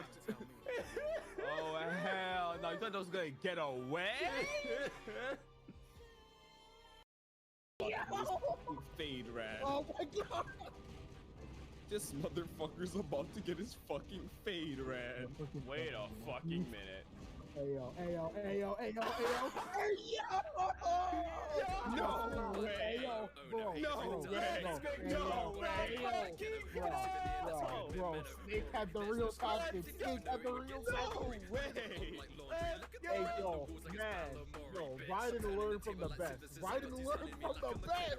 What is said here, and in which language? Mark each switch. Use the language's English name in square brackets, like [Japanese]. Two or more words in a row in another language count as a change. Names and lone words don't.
[English] Oh, hell no. You thought I was gonna get away? Fade ran. Oh my god! This motherfucker's about to get his fucking fade ran. Wait a fucking minute. Ayo, ayo, ayo, ayo, ayo, No way. ayo, bro, No bro, way. bro, No ayo, way. bro, Snake had the real confidence. Snake had the real No confidence. way. Hey, yo, man, yo, ride and learn from the best. Ride and learn from the best.